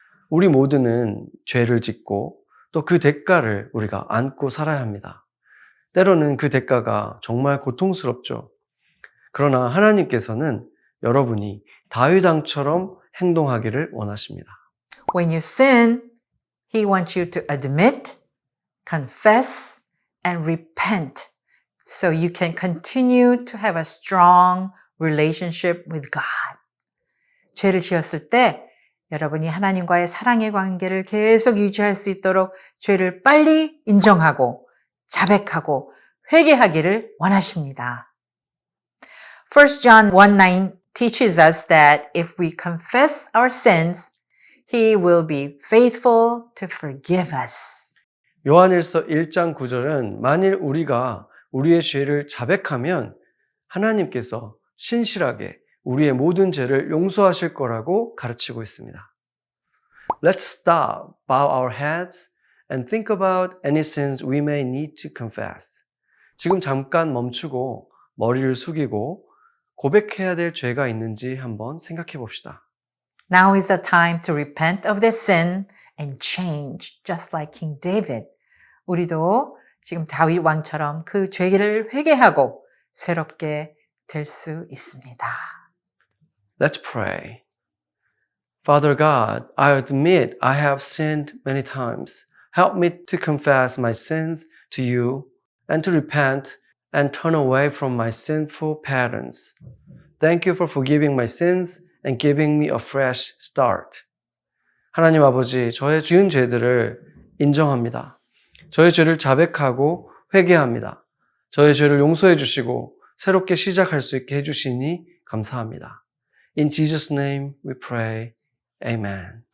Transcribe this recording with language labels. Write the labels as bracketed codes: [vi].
[ko] 우리 모두는 죄를 짓고 또 그 대가를 우리가 안고 살아야 합니다. 때로는 그 대가가 정말 고통스럽죠. 그러나 하나님께서는 여러분이 다윗 왕처럼 행동하기를 원하십니다. [en] When you sin, He wants you to admit, confess, and repent so you can continue to have a strong relationship with God. [ko] 죄를 지었을 때 여러분이 하나님과의 사랑의 관계를 계속 유지할 수 있도록 죄를 빨리 인정하고 자백하고 회개하기를 원하십니다. [en] 1 John 1:9 teaches us that if we confess our sins, He will be faithful to forgive us. [ko] 요한일서 1장 9절은 만일 우리가 우리의 죄를 자백하면 하나님께서 신실하게 우리의 모든 죄를 용서하실 거라고 가르치고 있습니다. [en] Let's stop, bow our heads, and think about any sins we may need to confess. [ko] 지금 잠깐 멈추고 머리를 숙이고 고백해야 될 죄가 있는지 한번 생각해 봅시다. [en] Now is the time to repent of their sin and change, just like King David. [ko] 우리도 지금 다윗 왕처럼 그 죄를 회개하고 새롭게 될 수 있습니다. [en] Let's pray. Father God, I admit I have sinned many times. Help me to confess my sins to you and to repent and turn away from my sinful patterns. Thank you for forgiving my sins and giving me a fresh start. [ko] 하나님 아버지, 저의 지은 죄들을 인정합니다. 저의 죄를 자백하고 회개합니다. 저의 죄를 용서해 주시고 새롭게 시작할 수 있게 해주시니 감사합니다. [en] In Jesus' name we pray. Amen.